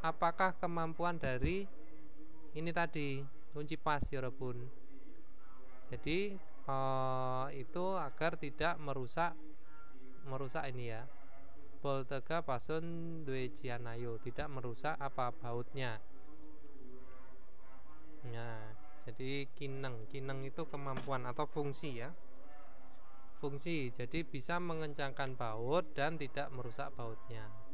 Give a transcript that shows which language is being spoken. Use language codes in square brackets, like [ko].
[id] Apakah kemampuan dari ini tadi kunci pas 여러분? Jadi itu agar tidak merusak ini ya. [ko] 볼트가 파손되지 않아요. [id] Tidak merusak apa bautnya. Nah, jadi kineng itu kemampuan atau fungsi ya. fungsi, jadi bisa mengencangkan baut dan tidak merusak bautnya.